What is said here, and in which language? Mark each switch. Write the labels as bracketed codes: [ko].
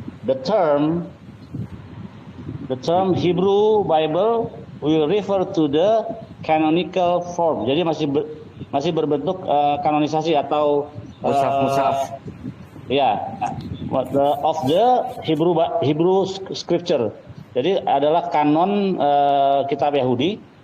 [en] The term Hebrew Bible will refer to the canonical form. [id] Jadi masih berbentuk kanonisasi atau Mushaf. [en] ya, of the Hebrew scripture. [id] Jadi adalah kanon kitab Yahudi.